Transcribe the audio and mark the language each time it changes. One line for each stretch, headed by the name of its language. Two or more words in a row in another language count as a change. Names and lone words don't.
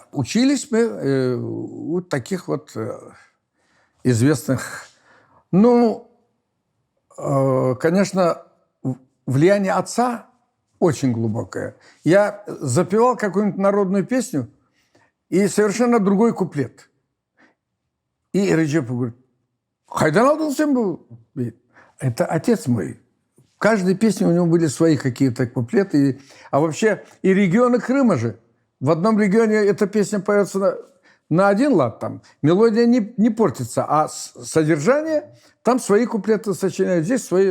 Russian: Учились мы у таких вот известных. Ну, конечно, влияние отца очень глубокое. Я запевал какую-нибудь народную песню, и совершенно другой куплет. И Реджеп говорит:
Crimean Tatar: «Хайдан алдың сен бұл?»
Russian: Это отец мой. В каждой песне у него были свои какие-то куплеты. А вообще и регионы Крыма же. В одном регионе эта песня поется на один лад, там мелодия не портится, а содержание, там свои куплеты сочиняют, здесь свои.